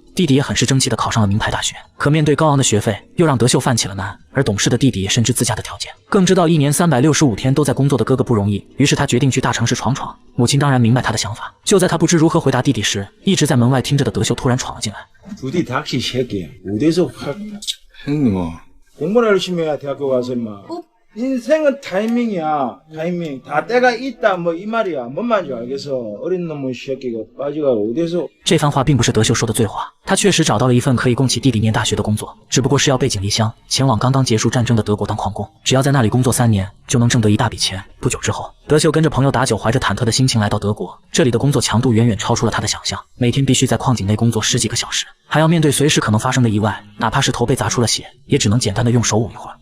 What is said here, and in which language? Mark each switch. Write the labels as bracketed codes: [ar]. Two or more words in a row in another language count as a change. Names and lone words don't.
[zh] 弟弟也很是争气地考上了名牌大学，可面对高昂的学费，又让德秀犯起了难。而懂事的弟弟也深知自家的条件，更知道1年365天都在工作的哥哥不容易，于是他决定去大城市闯闯。母亲当然明白他的想法，就在他不知如何回答弟弟时，一直在门外听着的德秀突然闯了进来。 [ko] 부디 닥치 새끼야. 어디서 확 형님아 공부를 열심히 해야 대학교 가서 임마. 인생은 타이밍이야. 타이밍. 다 때가 있다 뭐 이 말이야. 뭔 말인지 알겠어. 어린 놈의 새끼가 빠지가 어디서. [zh] 这番话并不是德秀说的醉话，他确实找到了一份可以供起弟弟念大学的工作，只不过是要背井离乡，前往刚刚结束战争的德国当矿工。只要在那里工作3年，就能挣得一大笔钱。不久之后，德秀跟着朋友打酒，怀着忐忑的心情来到德国。这里的工作强度远远超出了他的想象，每天必须在矿井内工作10几个小时，还要面对随时可能发生的意外，哪怕是头被砸出了血，也只能简单的用手捂一会儿。